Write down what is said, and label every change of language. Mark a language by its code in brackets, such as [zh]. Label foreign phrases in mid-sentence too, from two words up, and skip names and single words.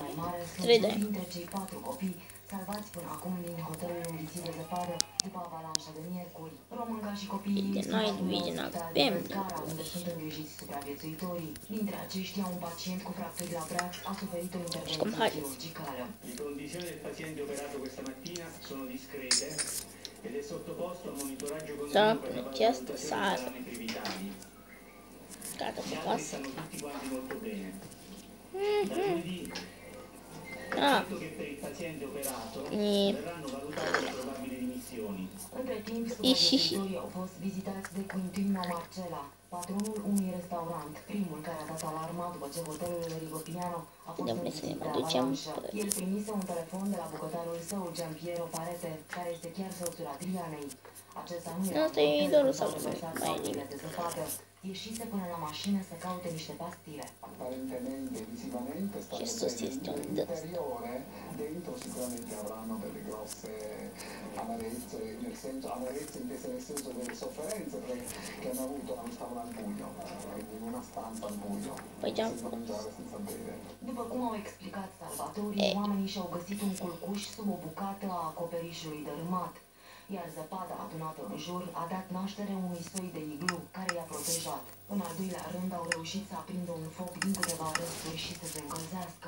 [ro] mai mare, sunt dintre cei 4 copii salvați până acum din hotelul înghițit de zăpadă după avalanșa de miercuri. Românca și copiii sunt acum în Scara, unde sunt îngrijiți supraviețuitorii. Dintre aceștia, un pacient cu fracturi la braț a suferit o intervenție chirurgicală. [it] Le condizioni del paziente operato questa mattina sono discrete ed è sottoposto a monitoraggio continuo per la valutazione dei parametri vitali. Gli altri stanno tutti quanti molto bene. Da lunedì, detto che per il paziente operato verranno valutate le probabili dimissioni. [ro] Între timp, supraviețuitorii au fost vizitați de Quintino Marcela, patronul unui restaurant, primul care a dat alarma după ce hotelul Rigopiano a fost înghițit de avalanșă. El primise un telefon de la bucătarul său, Giampiero Parete, care este chiar soțul Adrianei. Acesta nu era conversațiile de zăpadă. Ieșise până la mașină să caute niște pastile. [it] Apparentemente, visivamente, è stato inferiore, dentro sicuramente avranno delle grosse amarezze, nel senso, amarezze intese nel senso delle sofferenze che hanno avuto, non stavano al buio, quindi in una stanza al buio, senza mangiare, senza bere. [ro] După cum au explicat salvatorii, oamenii și-au găsit un culcuș sub o bucată a acoperișului dărâmat, iar zăpada adunată în jur a dat naștere unui soi de iglu care i-a protejat. În al doilea rând au reușit să aprindă un foc din câteva râsturi și să se încălzească.